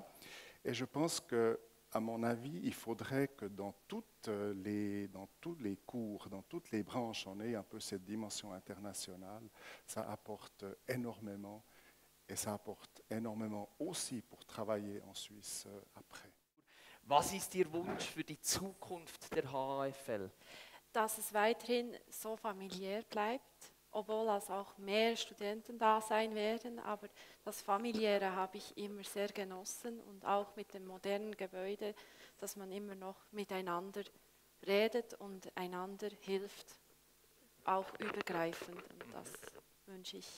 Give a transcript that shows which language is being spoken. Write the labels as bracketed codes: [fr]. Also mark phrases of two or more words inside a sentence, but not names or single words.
[fr] Et je pense que, à mon avis, il faudrait que dans tous les cours, dans toutes les branches, on ait un peu cette dimension internationale. Ça apporte énormément et ça apporte énormément aussi pour travailler en Suisse après. [de] Was ist Ihr Wunsch für die Zukunft der HAFL? Dass es weiterhin so familiär bleibt, obwohl es auch mehr Studenten da sein werden, aber das Familiäre habe ich immer sehr genossen und auch mit dem modernen Gebäude, dass man immer noch miteinander redet und einander hilft, auch übergreifend, und das wünsche ich.